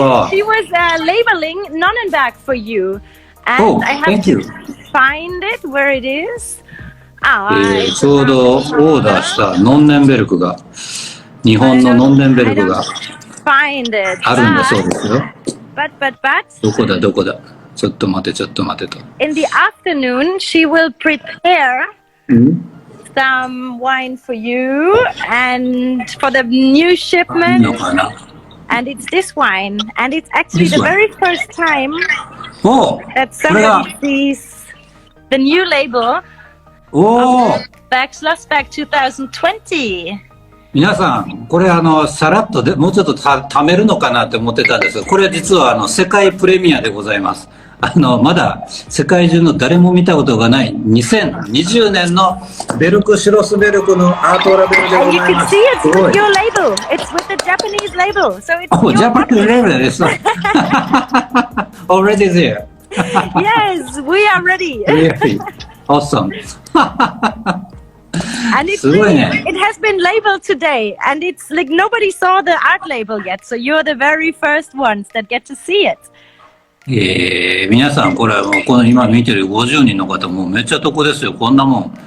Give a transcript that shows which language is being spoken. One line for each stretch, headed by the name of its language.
English: She was labeling Nonnenberg for you, and I have to find it where it is.
Japanese: ちょうどオーダーしたノンネンベルクが日本のノンネンベルクがあるんだそうですよ。どこだちょっと待てと。
English: In the afternoon, she will prepare some wine for you and for the new shipment. And it's this wine, and it's actually the very first time that somebody sees the new label of Beck Schlossberg 2020.
Japanese: 皆さん、これさらっともうちょっと貯めるのかなって思ってたんですが、これ実は世界プレミアでございます。まだ世界中の誰も見たことがない2020年のベルクシュロスベルクのアートラベルでございます。
English: You can see it's with your label. It's with the Japanese label. So it's Japanese label is already there. Yes, we are ready. Really? Awesome. And it's really, it has been labeled today, and it's like nobody saw the art label yet. So you're the very first ones that get to see it.
Japanese: 皆さんこれはもうこの今見てる50人の方もうめっちゃ得ですよこんなもん。